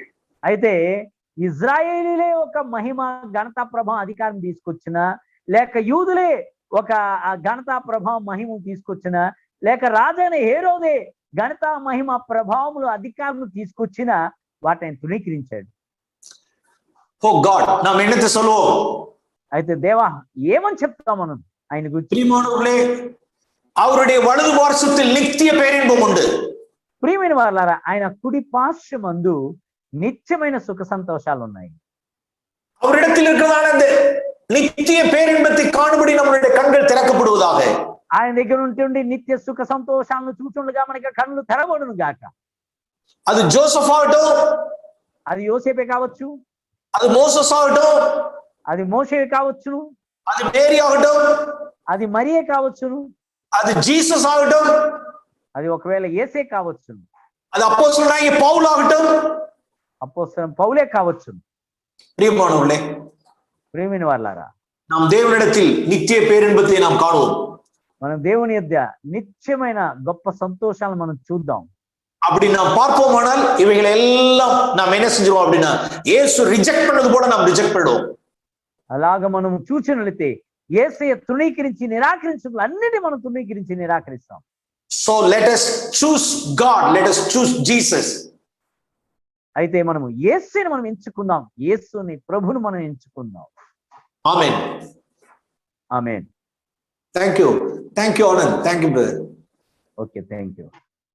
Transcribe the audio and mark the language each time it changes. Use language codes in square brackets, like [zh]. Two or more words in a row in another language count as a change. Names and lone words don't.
[te] అయితే ఇజ్రాయేలీలే ఒక మహిమ ఘనతా ప్రభావం అధికారం తీసుకొచ్చినా, లేక యూదులే ఒక ఘనతా ప్రభావం మహిమ తీసుకొచ్చినా, లేక రాజైన హేరోదే ఘనతా మహిమ ప్రభావములు అధికారములు తీసుకొచ్చినా వాటిని తృణీకరించాడు. [en] O God, [ta] நாம் என்னத்தை சொல்லுவோம்? [te] అయితే దేవా ఏమని చెప్తాం మనం ఆయన గురించి? ప్రియమానవులే, [ta] அவருடைய வலது பார்சத்தில் நித்திய பேரின்பம் உண்டு. [te] ప్రియమైన వారలారా, ఆయన కుడి పార్శ్వమందు నిత్యమైన సుఖ సంతోషాలు ఉన్నాయి. [ta] அவரிடத்தில் இருக்கிறதான அந்த நித்திய பேரின்பத்தை காணும்படி நம்மளுடைய கண்கள் திறக்கப்படுவதாக. [te] ఆయన దగ్గర ఉంటుండి నిత్య సుఖ సంతోషాలను చూచుండగా మనకి కళ్ళు తెరవడును గాక. అది జోసెఫ్ ఆగటం, అది యోసేపే కావచ్చు, అది మోసెస్ ఆగటం, అది మోషే కావచ్చును, అది మేరీ ఆగటం, అది మరియే కావచ్చును, అది జీసస్ ఆగటం, అది ఒకవేళ యేసే కావచ్చును, అది అపోస్తలుడైన పౌలు ఆగటం, అపోస్తలుడైన పౌలే కావచ్చును. ప్రియమానవులే, ప్రియమైన వారలారా, [ta] நாம் தேவனிடத்தில் நித்திய பேரின்பத்தை நாம் காணுவோம். [te] మనం దేవుని యొద్ద నిత్యమైన గొప్ప సంతోషాలను మనం చూద్దాం. [ta] அப்படி நாம் பார்ப்போமானால் இவைகளை எல்லாம் நாம் என்ன செஞ்சிருவோம் அப்படின்னா, இயேசு ரிஜெக்ட் பண்ணது போல நாம் ரிஜெக்ட் பண்ணுவோம். [te] అలాగ మనం చూచినట్లయితే యేసయ్య తృణీకరించి నిరాకరించడం అన్నిటి మనం తృణీకరించి నిరాకరిస్తాం. [en] So let us choose God, let us choose Jesus. [te] అయితే మనము యేసుని మనం ఎంచుకుందాం, యేసుని ప్రభువును మనం ఎంచుకుందాం. [en] Amen. Amen. Thank you. Thank you, Anand. Thank you, brother. Okay, thank you.